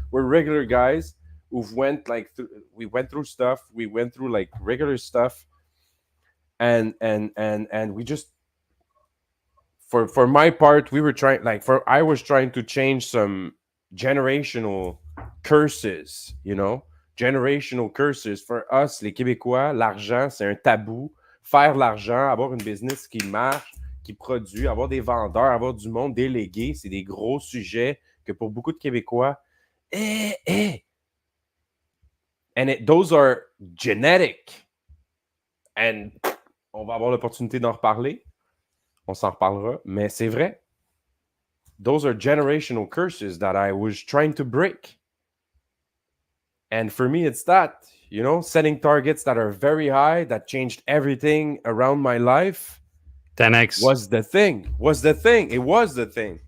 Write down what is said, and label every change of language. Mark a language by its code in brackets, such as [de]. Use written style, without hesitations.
[en] We're regular guys who've went like we went through stuff. We went through like regular stuff, and we just for my part, we were trying I was trying to change some generational curses, generational curses. [fr] For us, les Québécois, l'argent, c'est un tabou. Faire l'argent, avoir une business qui marche, qui produit, avoir des vendeurs, avoir du monde délégué, c'est des gros sujets que pour beaucoup de Québécois, [en] and those are genetic. [fr] And on va avoir l'opportunité d'en reparler. On s'en reparlera, mais c'est vrai. [en] Those are generational curses that I was trying to break. And for me, it's that, setting targets that are very high, that changed everything around my life. 10x was the thing. It was the thing.